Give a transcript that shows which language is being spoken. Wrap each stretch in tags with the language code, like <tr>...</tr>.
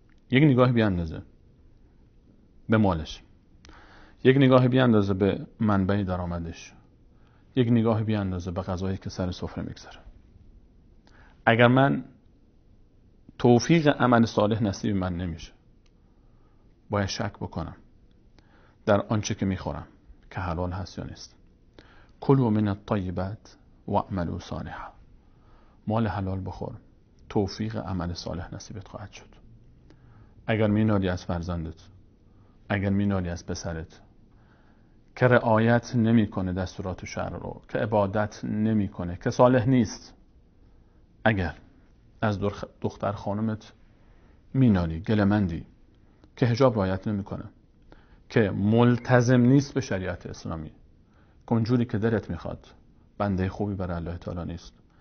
<fa>یک نگاه بیاندازه به مالش، یک نگاه بیاندازه به منبع درآمدش، یک نگاه بیاندازه به غذایی که سر سفره میگذاره. اگر من توفیق عمل صالح نصیب من نمیشه، باید شک بکنم در آنچه که میخورم که حلال هست یا نیست.</fa> <ar>کلوا من الطیبات واعملوا صالحا.</ar> <fa>مال حلال بخور، توفیق عمل صالح نصیبت خواهد شد. اگر مینالی از فرزندت، اگر مینالی از پسرت که رعایت نمیکنه دستورات شرع رو، که عبادت نمیکنه، که صالح نیست، اگر از دختر خانمت مینالی، گلمندی که حجاب رعایت نمیکنه، که ملتزم نیست به شریعت اسلامی، که اونجوری که دلت میخواد، بنده خوبی برای الله تعالی نیست.</fa>